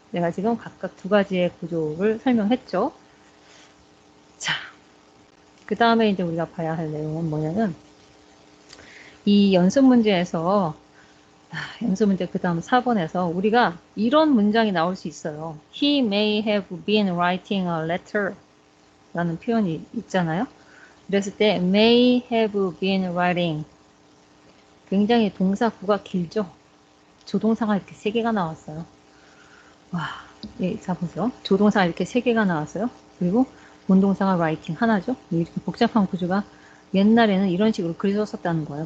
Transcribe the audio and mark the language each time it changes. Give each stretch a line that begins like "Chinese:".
Korean: 내가 지금 각각 두 가지의 구조를 설명했죠. 자, 그 다음에 이제 우리가 봐야 할 내용은 뭐냐면 이 연습 문제에서 연습 문제 그 다음 4번에서 우리가 이런 문장이 나올 수 있어요.
English: He may have been writing a letter
Korean: 라는 표현이 있잖아요. 그랬을 때
English: may have been writing
Korean: 굉장히 동사구가 길죠. 조동사가 이렇게 3개가 나왔어요. 와, 예, 자 보세요. 조동사가 이렇게 3개가 나왔어요. 그리고 본동사가 writing 하나죠. 이렇게 복잡한 구조가 옛날에는 이런 식으로 그려졌었다는 거예요.